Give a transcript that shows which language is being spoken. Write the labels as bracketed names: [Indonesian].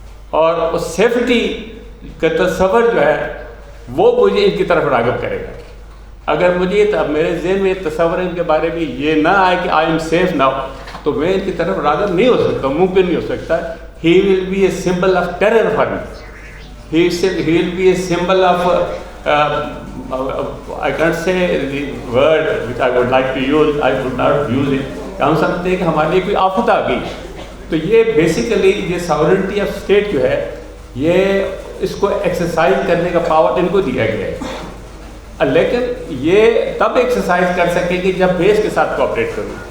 [Urdu] اور اس سیفٹی کا تصور جو ہے وہ مجھے ان کی طرف راغب کرے گا. اگر مجھے میرے ذہن میں تصور ان کے بارے میں یہ نہ آئے کہ [English] I'm safe now, [Urdu] تو میں ان کی طرف راغب نہیں ہو سکتا، ممکن نہیں ہو سکتا. [English] He will be a symbol of terror for me. He will be a symbol of, I can't say the word which I would like to use, I would not use it. [Urdu] ہم سمجھتے ہیں کہ ہمارے لیے کوئی آفت آ گئی. تو یہ بیسیکلی یہ ساورنٹی آف اسٹیٹ جو ہے، یہ اس کو ایکسرسائز کرنے کا پاور ان کو دیا گیا ہے. لیکن یہ تب ایکسرسائز کر سکیں کہ جب بیس کے ساتھ کوآپریٹ کروں.